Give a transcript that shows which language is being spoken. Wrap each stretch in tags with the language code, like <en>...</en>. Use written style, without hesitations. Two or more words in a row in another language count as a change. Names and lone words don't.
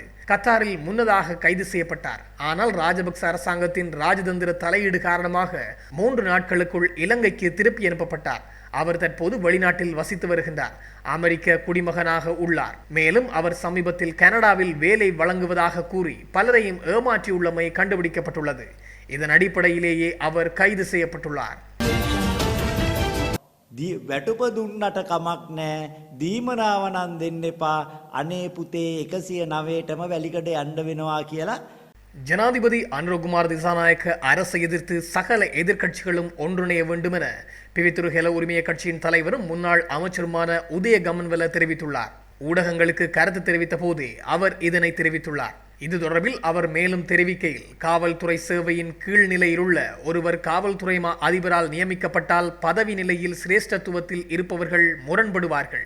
<ta>கத்தாரில் முன்னதாக கைது செய்யப்பட்டார். ஆனால் ராஜபக்ச அரசாங்கத்தின் ராஜதந்திர தலையீடு காரணமாக 3 நாட்களுக்குள் இலங்கைக்கு திருப்பி அனுப்பப்பட்டார். அவர் தற்போது வெளிநாட்டில் வசித்து வருகின்றார். அமெரிக்க குடிமகனாக உள்ளார். மேலும் அவர் சமீபத்தில் கனடாவில் வேலை வழங்குவதாக கூறி பலரையும் ஏமாற்றியுள்ளமை கண்டுபிடிக்கப்பட்டுள்ளது. இதன் அடிப்படையிலேயே அவர் கைது செய்யப்பட்டுள்ளார்.</ta> <si>වැටුප දුන්නට කමක් නෑ දීමනාව නම් දෙන්න එපා අනේ පුතේ 109ටම වැලිකඩ යන්න වෙනවා කියලා</si> <ta>ஜனாதிபதி அனுரகுமார் திசாநாயக்க அரசை எதிர்த்து சகல எதிர்க்கட்சிகளும் ஒன்றிணைய வேண்டும் என பிவித்துருகல உரிமைய கட்சியின் தலைவரும் முன்னாள் அமைச்சருமான உதய கம்மன்வெல தெரிவித்துள்ளார். ஊடகங்களுக்கு கருத்து தெரிவித்த போதே அவர் இதனை தெரிவித்துள்ளார். இது தொடர்பில் அவர் மேலும் தெரிவிக்கையில், காவல்துறை சேவையின் கீழ்நிலையிலுள்ள ஒருவர் காவல்துறை அதிபரால் நியமிக்கப்பட்டால் பதவி நிலையில் சிரேஷ்டத்துவத்தில் இருப்பவர்கள் முரண்படுவார்கள்.</ta>